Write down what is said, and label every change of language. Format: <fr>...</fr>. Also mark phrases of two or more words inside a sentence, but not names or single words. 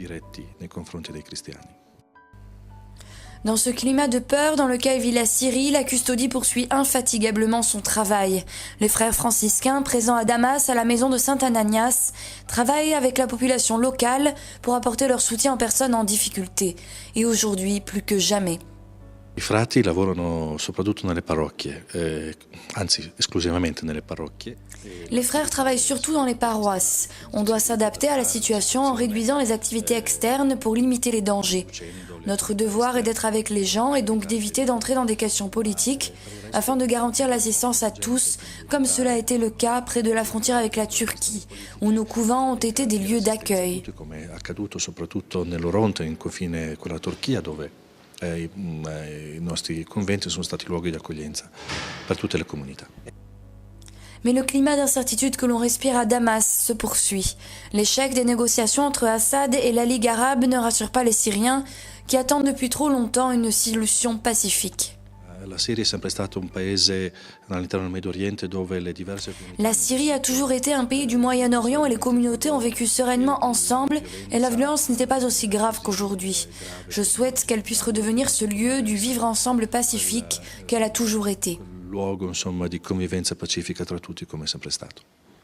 <fr>Dans ce climat de peur dans lequel vit la Syrie, la custodie poursuit infatigablement son travail. Les frères franciscains, présents à Damas, à la maison de Saint Ananias, travaillent avec la population locale pour apporter leur soutien aux personnes en difficulté. Et aujourd'hui, plus que jamais.</fr> <it>I frati lavorano soprattutto nelle parrocchie, anzi esclusivamente nelle parrocchie.</it> <fr>Les frères travaillent surtout dans les paroisses. On doit s'adapter à la situation en réduisant les activités externes pour limiter les dangers. Notre devoir est d'être avec les gens et donc d'éviter d'entrer dans des questions politiques afin de garantir l'assistance à tous, comme cela a été le cas près de la frontière avec la Turquie, où nos couvents ont été des lieux d'accueil.</fr> <it>Come è accaduto soprattutto nell'Oronte, in confine con la Turchia, dove i nostri conventi sono stati luoghi di accoglienza per tutte le comunità.</it> <fr>Mais le climat d'incertitude que l'on respire à Damas se poursuit. L'échec des négociations entre Assad et la Ligue arabe ne rassure pas les Syriens qui attendent depuis trop longtemps une solution pacifique. La Syrie a toujours été un pays du Moyen-Orient et les communautés ont vécu sereinement ensemble et la violence n'était pas aussi grave qu'aujourd'hui. Je souhaite qu'elle puisse redevenir ce lieu du vivre ensemble pacifique qu'elle a toujours été.</fr> <it>Luogo, insomma, di convivenza pacifica tra tutti come è sempre stato.</it>